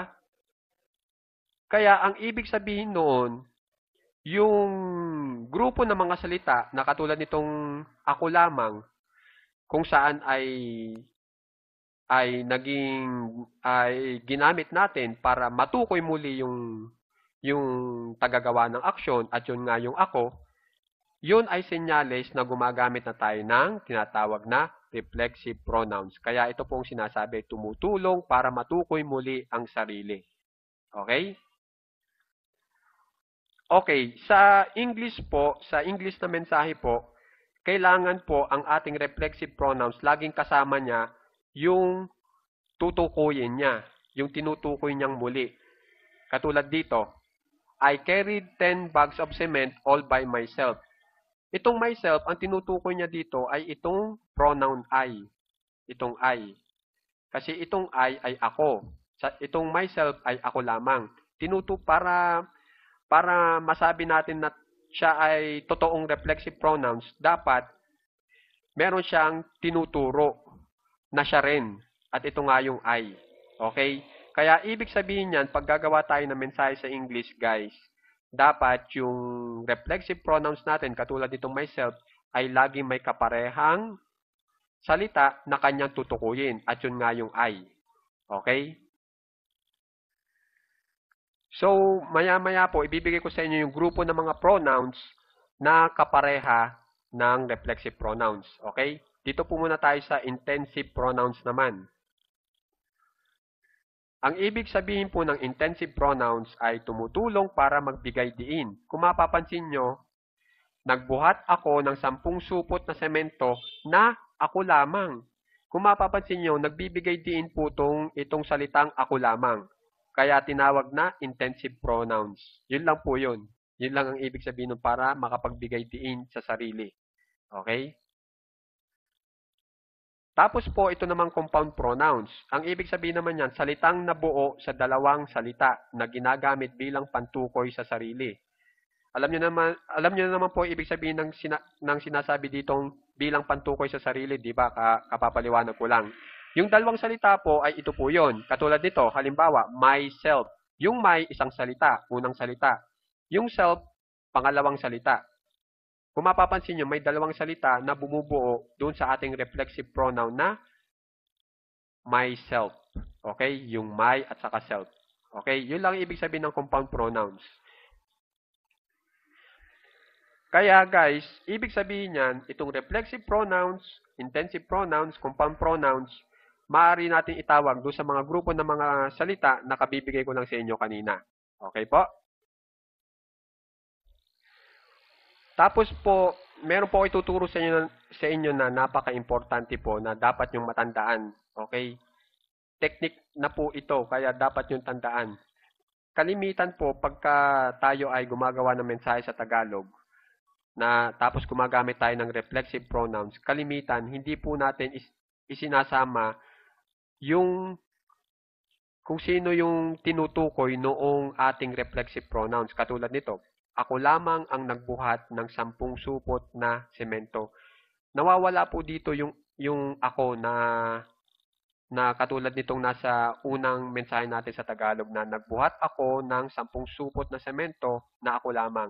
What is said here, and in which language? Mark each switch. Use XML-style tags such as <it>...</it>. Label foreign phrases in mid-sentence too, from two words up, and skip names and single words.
<tl>Kaya ang ibig sabihin noon, yung grupo ng mga salita na katulad nitong ako lamang, kung saan ay ginamit natin para matukoy muli yung tagagawa ng aksyon at yun nga yung ako, yun ay senyales na gumagamit na tayo ng tinatawag na</tl> <en>reflexive pronouns.</en> <tl>Kaya ito pong sinasabi, tumutulong para matukoy muli ang sarili. Okay? Okay, sa English po, sa English na mensahe po, kailangan po ang ating reflexive pronouns, laging kasama niya yung tutukuyin niya, yung tinutukoy niyang muli. Katulad dito,</tl> <en>I carried 10 bags of cement all by myself.</en> <tl>Itong myself, ang tinutukoy niya dito ay itong</tl> <en>pronoun I.</en> <tl>Itong I. Kasi itong I ay ako. Itong myself ay ako lamang. Para masabi natin na siya ay totoong</tl> <en>reflexive pronouns,</en> <tl>dapat meron siyang tinuturo na siya rin. At ito nga yung I. Okay? Kaya ibig sabihin niyan, pag gagawa tayo ng mensahe sa English, guys, dapat yung</tl> <en>reflexive pronouns</en> <tl>natin, katulad nitong myself, ay laging may kaparehang salita na kanyang tutukuyin. At yun nga yung I. Okay? So, maya-maya po, ibibigay ko sa inyo yung grupo ng mga pronouns na kapareha ng</tl> <en>reflexive pronouns.</en> <tl>Okay? Dito po muna tayo sa</tl> <en>intensive pronouns</en> <tl>naman. Ang ibig sabihin po ng</tl> <en>intensive pronouns</en> <tl>ay tumutulong para magbigay diin. Kung mapapansin nyo, nagbuhat ako ng 10 supot na semento na ako lamang. Kung mapapansin nyo, nagbibigay diin po itong salitang ako lamang. Kaya tinawag na</tl> <en>intensive pronouns.</en> <tl>Yun lang po yun. Yun lang ang ibig sabihin nun para makapagbigay diin sa sarili. Okay? Tapos po, ito namang</tl> <en>compound pronouns.</en> <tl>Ang ibig sabihin naman yan, salitang nabuo sa dalawang salita na ginagamit bilang pantukoy sa sarili. Alam niyo naman po ibig sabihin ng sinasabi ditong bilang pantukoy sa sarili, di ba? Kapapaliwanag ko lang. Yung dalawang salita po ay ito po yon. Katulad nito, halimbawa, myself. Yung my, isang salita, unang salita. Yung self, pangalawang salita. Kung mapapansin nyo, may dalawang salita na bumubuo doon sa ating</tl> <en>reflexive pronoun</en> <tl>na myself. Okay? Yung my at saka self. Okay? Yun lang ibig sabihin ng</tl> <en>compound pronouns.</en> <tl>Kaya guys, ibig sabihin yan, itong</tl> <en>reflexive pronouns, intensive pronouns, compound pronouns,</en> <tl>maaari natin itawag doon sa mga grupo ng mga salita na kabibigay ko lang sa inyo kanina. Okay po? Tapos po, meron po ako ituturo sa inyo na napaka-importante po na dapat yung matandaan. Okay? Technique na po ito, kaya dapat yung tandaan. Kalimitan po, pagka tayo ay gumagawa ng mensahe sa Tagalog, na tapos gumagamit tayo ng</tl> <en>reflexive pronouns,</en> <tl>kalimitan, hindi po natin isinasama yung kung sino yung tinutukoy noong ating</tl> <en>reflexive pronouns.</en> <tl>Katulad nito, ako lamang ang nagbuhat ng 10 supot na semento. Nawawala po dito yung ako na katulad nitong nasa unang mensahe natin sa Tagalog na nagbuhat ako ng 10 supot na semento na ako lamang.</tl>